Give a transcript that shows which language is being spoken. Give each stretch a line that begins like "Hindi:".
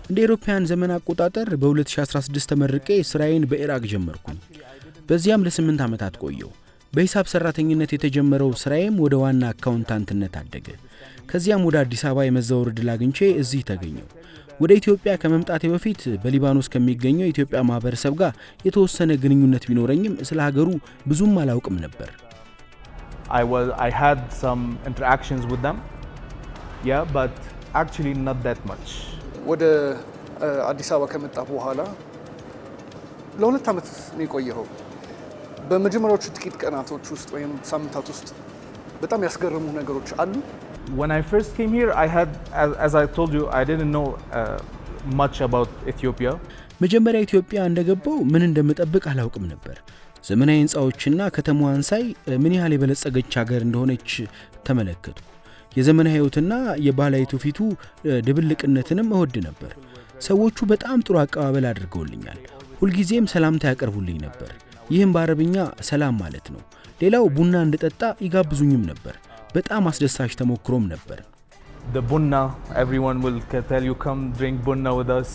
Amharic: እንደ አውሮፓውያን ዘመን አቆጣጠር በ2016 ተመርቄ ስራዬን በኢራቅ ጀመርኩኝ። በዚያም ለ8 ዓመታት ቆየሁ። በሂሳብ ሰራተኝነት የተጀመረው ስራዬም ወደ ዋና አካውንታንትነት አደገ። ከዚያም ወደ አዲስ አበባ የመዛወር ዕድል አግኝቼ እዚህ ተገኘሁ። ወደ ኢትዮጵያ ከመምጣቴ በፊት በሊባኖስ ከሚገኘው የኢትዮጵያ ማህበረሰብ ጋር የተወሰነ ግንኙነት ቢኖረኝም ስለ ሀገሩ ብዙም አላውቅም ነበር።
English: I had some interactions with them. Yeah, but actually not that much.
Amharic: ወደ አዲስ አበባ ከመጣ በኋላ ለ2 ዓመት ነው የቆየኸው። በመጀመሪያዎቹ ጥቂት ቀናቶች ውስጥ ወይም ሳምንታት ውስጥ በጣም ያስገረሙ ነገሮች አሉ?
English: When I first came here, as I told you, I didn't know much about Ethiopia.
Amharic: መጀመሪያ ኢትዮጵያ እንደገባው ምን እንደምጠብቅ አላውቅም ነበር። ዘመናዊ ህንጻዎችና ከተማዋን ሳይ ምን ያህል የበለጸገች ሀገር እንደሆነች ተመለከቱ። የዘመናዊ ህይወትና የባህላዊ ትውፊቱ ድብልቅነትንም እወድ ነበር። ሰዎቹ በጣም ጥሩ አቀባበል አድርገውልኛል። ሁልጊዜም ሰላምታ ያቀርቡልኝ ነበር። ይህም በአረብኛ ሰላም ማለት ነው። ሌላው ቡና እንድጠጣ ይጋብዙኝም ነበር። በጣም አስደሳች ተሞክሮም ነበር።
English: The bunna, everyone will tell you come drink bunna with us.